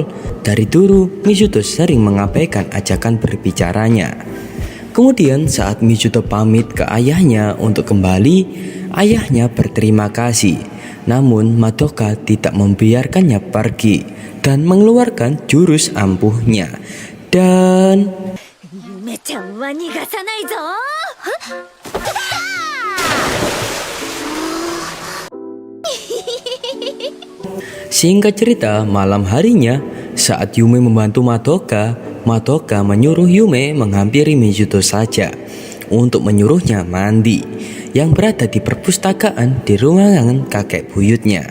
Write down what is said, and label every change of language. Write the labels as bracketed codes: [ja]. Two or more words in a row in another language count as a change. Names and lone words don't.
[id] Dari dulu Mizuto sering mengabaikan ajakan berbicaranya. Kemudian saat Mizuto pamit ke ayahnya untuk kembali, ayahnya berterima kasih. Namun Madoka tidak membiarkannya pergi dan mengeluarkan jurus ampuhnya. Dan [ja] 夢ちゃんは逃がさないぞ。 [id] singkat cerita, malam harinya saat Yume membantu Madoka menyuruh Yume menghampiri Mizuto saja untuk menyuruhnya mandi yang berada di perpustakaan di ruangan kakek buyutnya.